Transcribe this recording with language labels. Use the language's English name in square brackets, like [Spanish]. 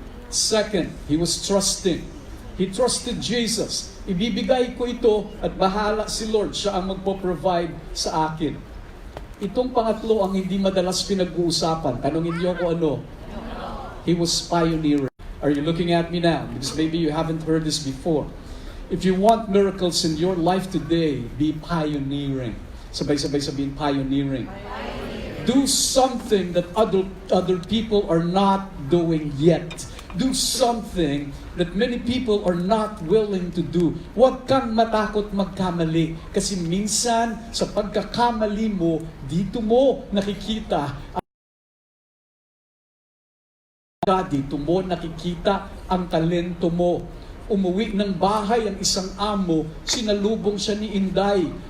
[English] Second, he was trusting. He trusted Jesus. [Filipino] Ibibigay ko ito at bahala si Lord. Siya ang magpo-provide sa akin. Itong pangatlo ang hindi madalas pinag-uusapan. Tanungin niyo ko ano? [English] He was pioneering. Are you looking at me now? Because maybe you haven't heard this before. If you want miracles in your life today, be pioneering. [Filipino] Sabay-sabay sabihin, [English] pioneering. Do something that other people are not doing yet. Do something that many people are not willing to do. [Filipino] Huwag kang matakot magkamali. Kasi minsan, sa pagkakamali mo, dito mo nakikita dito mo nakikita ang talento mo. Umuwi ng bahay ang isang amo, sinalubong siya ni Inday.